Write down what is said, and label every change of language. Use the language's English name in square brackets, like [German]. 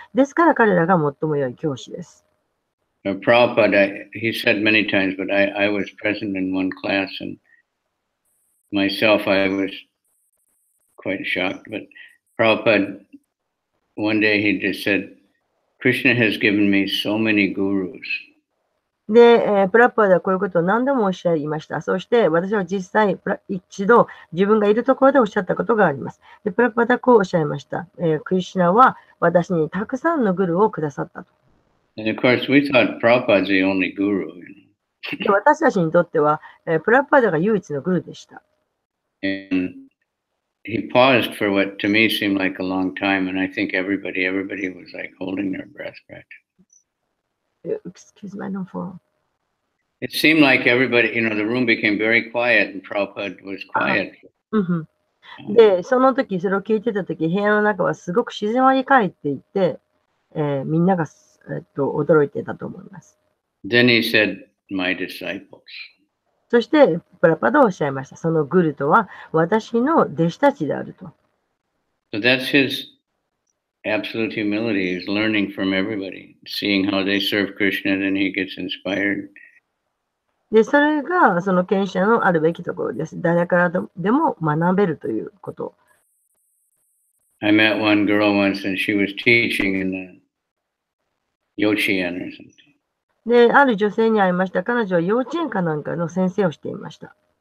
[Japanese] ですから彼らが最も良い教師です。 [English] Prabhupada, he said many times, but I was present in one class, and myself, I was quite shocked. But Prabhupada, one day he just said, Krishna has given me so many gurus. [Japanese] で、プラッパーではこういうことを何度もおっしゃいました。そして私は実際一度自分がいるところでおっしゃったことがあります。でプラッパーではこうおっしゃいました。クリシュナは私にたくさんのグルをくださったと。 [English] And of course, we thought Prabhupada's the only guru. [Japanese] で私たちにとっては、プラッパーダが唯一のグルでした。 [English] And he paused for what to me seemed like a long time, and I think everybody was like holding their breath practically. Excuse my phone. It seemed like everybody, the room became very quiet, and Prabhupada was quiet. [Japanese] で、その時、それを聞いてた時、部屋の中はすごく静まり返っていて、みんなが、驚いてたと思います。 [English] Then he said, my disciples. [Japanese] そして、プラパダはおっしゃいました。そのグルとは私の弟子たちであると。 [English] So that's his absolute humility. He's learning from everybody, seeing how they serve Krishna, and then he gets inspired. [Japanese] で、それがその謙虚のあるべきところです。誰からでも学べるということ。 [English] I met one girl once, and she was teaching in the Yochien or something. [Japanese] で、ある女性に会いました。彼女は幼稚園かなんかの先生をしていました。